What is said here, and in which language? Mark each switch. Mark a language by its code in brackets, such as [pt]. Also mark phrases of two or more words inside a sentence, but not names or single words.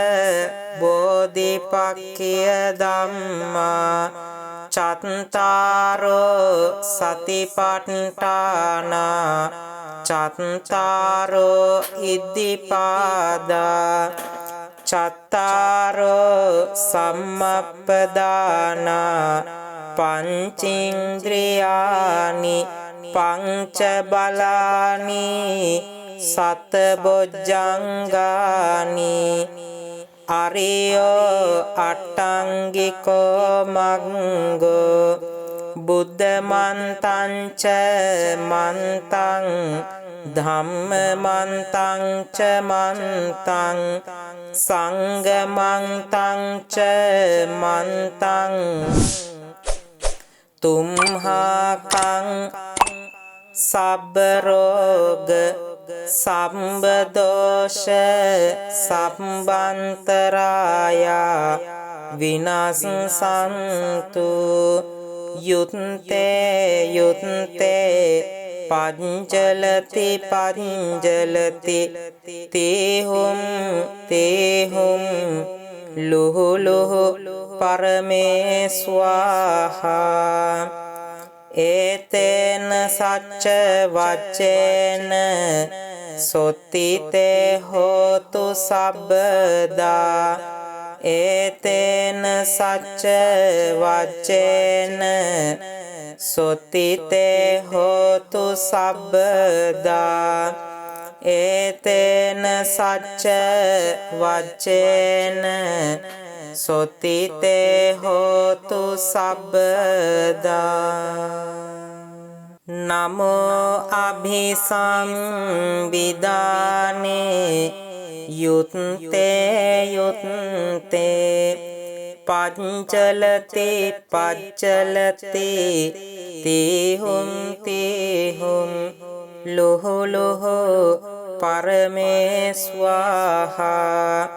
[pi] බෝධිපක්ඛිය ධම්මා චත්තාරෝ සතිපට්ඨාන චත්තාරෝ ඉද්ධිපාදා චත්තාරෝ සම්මප්පදාන පංචේන්ද්‍රියානි පංච බලානි සත බොජ්ජංගානි අරියෝ අට්ටංගිකෝ මග්ගෝ බුද්ධ මන්තං ච මන්තං ධම්ම මන්තං ච මන්තං සංඝ මන්තං ච මන්තං තුම්හාකං සබ්බ රෝග සම්බ දෝෂ සම්බන්තරාය විනස්සන්තු යුත්තේ යුත්තේ පංචලති පංචලති තේහුම් තේහුම් ලුහු ලුහු පරමේ ස්වාහා ඒතේන සච්ච වච්චේන සොත්තිතේ හෝතු සබ්බදා ඒතේන සච්ච වච්චේන සොත්තිතේ හෝතු සබ්බදා ඒතේන සච්ච වච්චේන සොත්තිතේ හෝතු සබ්බදා නමෝ අභිසම්විදානේ යුත්තේ යුත්තේ පංචලති පච්චලති තීහුම් තීහුම් ලොහො ලොහො පරමේස්වාහා